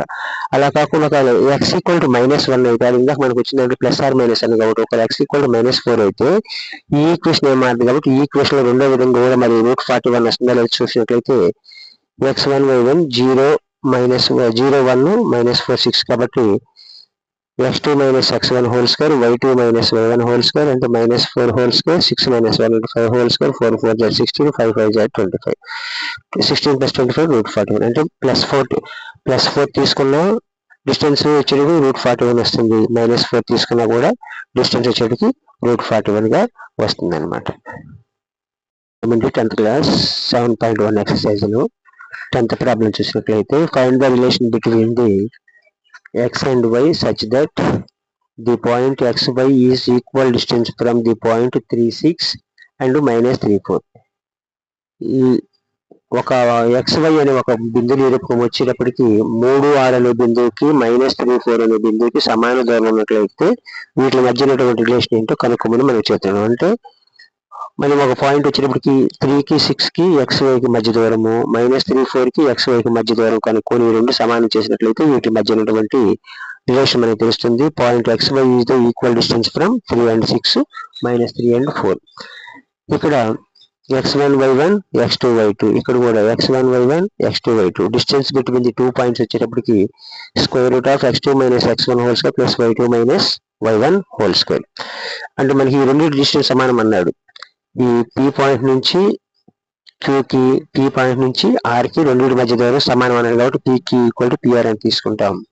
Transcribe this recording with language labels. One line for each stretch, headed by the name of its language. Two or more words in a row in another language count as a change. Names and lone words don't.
Telugu: అలా కాకుండా x = -1 అయితే అది ఇందాక మనకు వచ్చిందంటే +or - అని కాబట్టి ఒక x = -4 అయితే ఈ ఈక్వేషన్ ఏం మారుతుంది కాబట్టి ఈ ఈక్వేషన్ లో రెండో విధంగా కూడా మరి √41 వస్తుందా లేదా చూసినట్లయితే x1 y1 0 - 1 -46 కాబట్టి x2 - x1² y2 - y1² అంటే -4² 6 - 1 అంటే 5² 4 × 4 = 16, 5 × 5 = 25, 16 + 25 √41 అంటే +4 తీసుకున్నా డిస్టెన్స్ వచ్చేటికి √41 వస్తుంది. -4 తీసుకున్నా కూడా డిస్టెన్స్ వచ్చేటికి √41 గా వస్తుంది అనమాట. 10th క్లాస్ 7.1 ఎక్సర్సైజ్లో 10th ప్రాబ్లం చూసినట్లయితే
English: find the relation between the x and y such that the point xy is equal distance from the point 36 and -34.
Telugu: ఒక XY అనే ఒక బిందు నిరూపకం వచ్చేటప్పటికి 3, 6 అనే బిందువుకి -3, 4 అనే బిందువుకి సమాన దూరం ఉన్నట్లయితే వీటి మధ్య ఉన్నటువంటి రిలేషన్ ఏంటో కనుక్కోమని మనం చెప్తున్నాం. అంటే మనం ఒక పాయింట్ వచ్చేటప్పటికి 3కి 6కి XYకి మధ్య దూరము, -3, 4కి XYకి మధ్య దూరం కనుక్కొని ఈ రెండు సమానం చేసినట్లయితే వీటి మధ్య ఉన్నటువంటి రిలేషన్ మనకు తెలుస్తుంది.
English: point XY is the equal distance from 3 and 6 -3 and 4.
Telugu: ఇక్కడ x1 y1 x2 y2 ఇక్కడ కూడా x1 y1 x2 y2
English: distance between the 2 points
Telugu: వచ్చేటప్పటికి √(x2 - x1) ప్లస్ y2 - y1
English: whole square.
Telugu: అంటే మనకి ఈ రెండు డిస్టెన్స్ సమానం అన్నాడు. ఈ P పాయింట్ నుంచి Qకి, P పాయింట్ నుంచి Rకి రెండింటి మధ్య దూరం సమానం అన్నాడు కాబట్టి Pకి
English: equal to
Telugu: PR అని తీసుకుంటాం.